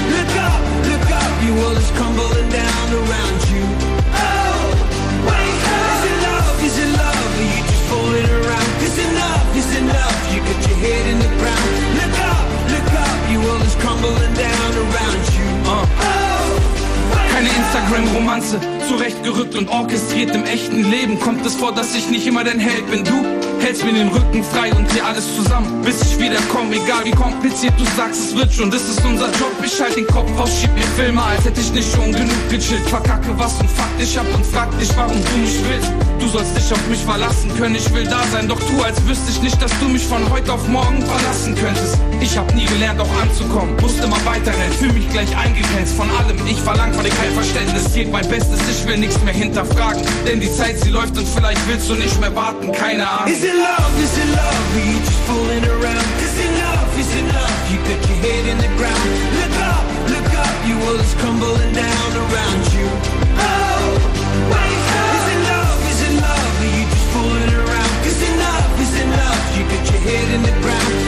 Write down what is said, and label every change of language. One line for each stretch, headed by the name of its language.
English: Look up, look up. Your world is crumbling down around you. Oh, wake up. Is it love? Is it love? Are you just fooling around? Cause enough is enough. You got your head in the ground. Look up, look up. Your world is crumbling down around you.
German: Keine Instagram-Romanze, zurechtgerückt und orchestriert. Im echten Leben kommt es vor, dass ich nicht immer dein Held bin. Du hältst mir den Rücken frei und dir alles zusammen, bis ich wieder komm. Egal wie kompliziert du sagst, es wird schon, das ist unser Job. Ich schalt den Kopf aus, schieb mir Filme, als hätte ich nicht schon genug gechillt. Verkacke was und fuck dich ab und frag dich, warum du mich willst. Du sollst dich auf mich verlassen können, ich will da sein. Doch tu, als wüsste ich nicht, dass du mich von heute auf morgen verlassen könntest. Ich hab nie gelernt, auch anzukommen, musste mal weiterrennen. Fühl mich gleich eingegrenzt von allem, ich verlang von dir kein Verständnis. Geht mein Bestes, ich will nichts mehr hinterfragen. Denn die Zeit, sie läuft und vielleicht willst du nicht mehr warten, keine Ahnung.
English: Is it love, is it love? Are you just fooling around? Cause enough is enough, you got your head in the ground. Look up, look up, your world is crumbling down around you. Oh, wake up. Is it love, is it love? Are you just fooling around? Cause enough is enough, you got your head in the ground.